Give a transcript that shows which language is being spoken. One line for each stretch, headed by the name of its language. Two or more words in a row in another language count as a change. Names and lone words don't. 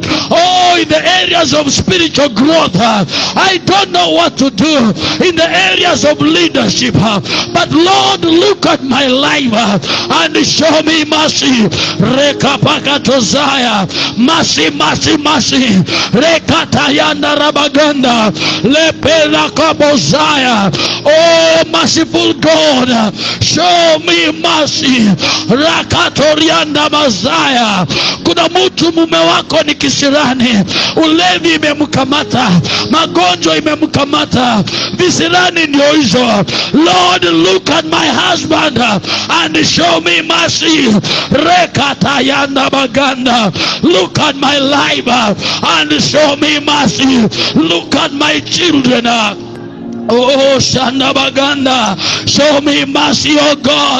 English: Oh, in the areas of spiritual growth. I don't know what to do in the areas of leadership. But Lord, look at my life and show me mercy. Rekapakatozaya. Mercy, mercy, mercy. Rekatayanda rabaganda. Lepela kabozaya. Oh, merciful God, show me mercy. Rakatorianda mazaya.
Swahili: Kuna mtu mume wako ni kisirani, ulevi imemkamata, magonjwa imemkamata, visirani ndio hizo.
English: Lord, look at my husband and show me mercy. Rekatayanda baganda. Look at my life and show me mercy. Look at my children. Oh, Shandabaganda, show me mercy, oh God.